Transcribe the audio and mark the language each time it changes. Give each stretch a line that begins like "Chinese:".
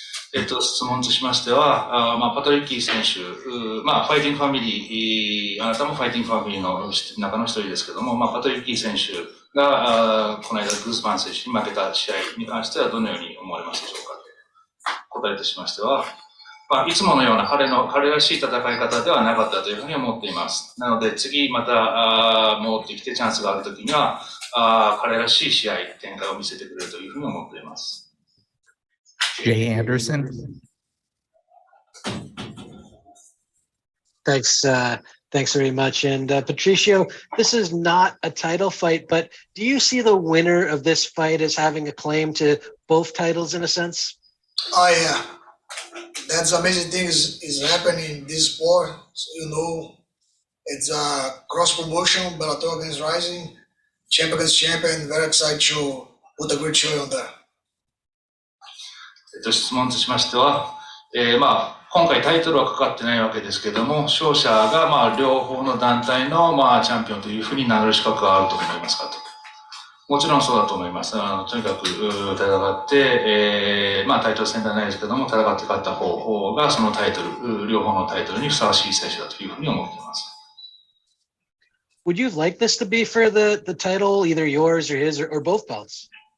Japanese: 質問としましては、まあ、パトリッキー選手、まあ、ファイティングファミリー、あなたもファイティングファミリーの中の一人ですけども、まあ、パトリッキー選手が、この間、グースマン選手に負けた試合に関してはどのように思われますでしょうか。答えとしましては、まあ、いつものような彼らしい戦い方ではなかったというふうに思っています。なので次また戻ってきてチャンスがあるときには彼らしい試合展開を見せてくれるというふうに思っています。
English: Jay Anderson. Thanks very much. And Patricio, this is not a title fight, but do you see the winner of this fight as having a claim to both titles in a sense? Oh yeah. That's amazing thing is happening in this sport. So, you know, it's a cross promotion, Bellator against Rizin, champion against champion. Very excited to put a great show on there.
Japanese: 質問としましては、まあ、今回タイトルはかかってないわけですけども、勝者がまあ両方の団体のまあチャンピオンというふうに名乗る資格があると思いますかと。もちろんそうだと思います。とにかく戦って、まあタイトル戦ではないですけども、戦って勝った方がそのタイトル、両方のタイトルにふさわしい選手だというふうに思っています。
English: Would you like this to be for the title, either yours or his or both belts?